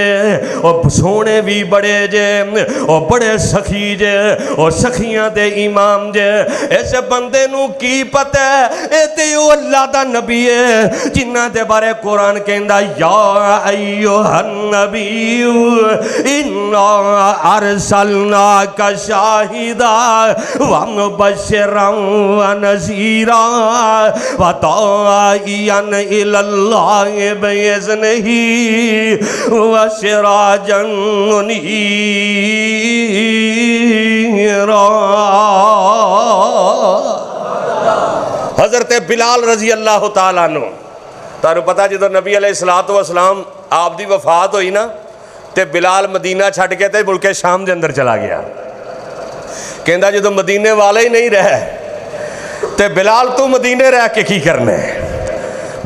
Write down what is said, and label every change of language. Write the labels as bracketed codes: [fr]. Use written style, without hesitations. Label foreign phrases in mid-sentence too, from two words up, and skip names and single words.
[pa] ਓ ਸੋਨੇ ਭੀ ਬੜੇ ਜੇ, ਓ ਬੜੇ ਸਖੀ ਜੇ, ਔਰ ਸਖੀਆਂ ਦੇ ਇਮਾਮ ਜੇ। ਇਸ ਬੰਦੇ ਨੂ ਕੀ ਪਤਾ ਹੈ ਤੇ ਓ ਅੱਲਾਹ ਦਾ ਨਬੀ ਹੈ ਜਿੰਨਾ ਦੇ ਬਾਰੇ ਕੁਰਾਨ ਕਹੰਦਾ [ar] يا أيها النبي إنا أرسلناك شاهدا ومبشرا ونذيرا وداعيا إلى الله بإذنه وسراجا حضرت بلال رضي الله تعالى عنه, [pa] ਤੁਹਾਨੂ ਪਤਾ ਜੋ [ar] النبي عليه الصلاة والسلام [pa] ਆਪ ਦੀ ਵਫ਼ਾਤ ਹੁਈ ਨਾ ਤੋ ਬਿਲਾਲ ਮਦੀਨਾ ਛੱਡ ਕੇ ਤੇ ਮੁਲਕੇ ਸ਼ਾਮ ਕੇ ਅੰਦਰ ਚਲਾ ਗਿਆ। ਕਹੰਦਾ ਜੋ ਮਦੀਨੇ ਵਾਲੇ ਹੀ ਨਹੀਂ ਰਹੇ ਤੋ ਬਿਲਾਲ ਤੂ ਮਦੀਨੇ ਰਹਿ ਕੇ ਕੀ ਕਰਨਾ ਹੈ।